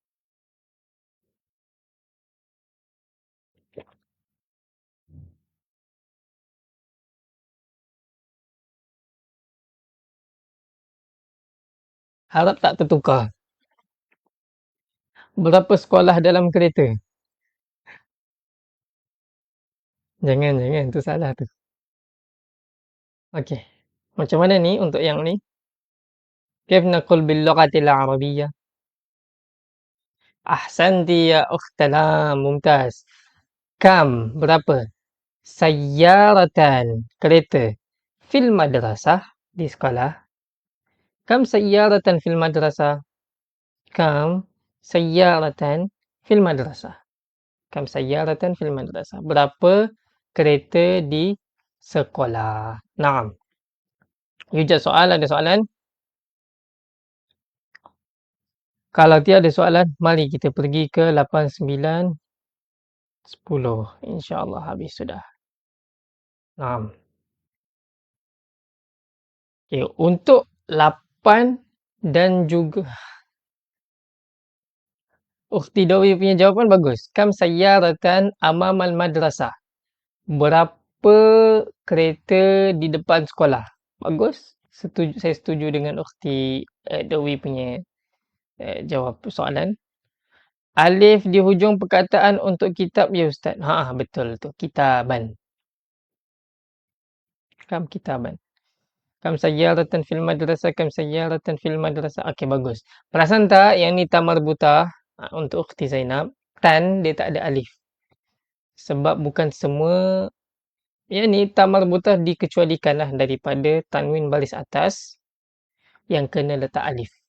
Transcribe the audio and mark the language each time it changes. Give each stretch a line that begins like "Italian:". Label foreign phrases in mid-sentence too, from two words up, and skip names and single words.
Malay: Harap tak tertukar. Berapa sekolah dalam kereta? Jangan, tu salah tu. Okey. Macam mana ni untuk yang ni?
Arabic: كيف نقول باللغة العربية؟ أحسنتِ يا أختنا, mumtaz. Kam,
Malay: berapa? Sayyaratan, kereta.
Arabic: في المدرسة,
Malay: di sekolah.
Arabic: كم سيارةً في المدرسة؟ كم سيارةً في المدرسة? كم سيارةً في المدرسة?
Malay: Berapa kereta di sekolah?
Arabic: نعم. يوجد سؤال,
Malay: ada soalan? Kalau tiada soalan, mari kita pergi ke 8, 9, 10. InsyaAllah habis sudah. Naam. Okay, untuk 8 dan juga Ukhti Dawi punya jawapan bagus.
Arabic: كم سيارةً أمام المدرسة?
Malay: Berapa kereta di depan sekolah? Bagus. Setuju, saya setuju dengan Ukhti Dawi punya jawab soalan. Alif di hujung perkataan untuk kitab
Arabic: ya Ustaz.
Malay: Ha, betul tu.
Arabic: كتابًا. كم كتابًا. كم سيارةً في المدرسة، كم سيارةً في المدرسة.
Malay: Okey, bagus. Perasan tak yang ni
Arabic: تاء مربوطة
Malay: untuk Ukhti Zainab? Tan dia tak ada alif. Sebab bukan semua yang ni
Arabic: تاء مربوطة
Malay: dikecualikan lah daripada tanwin baris atas yang kena letak alif.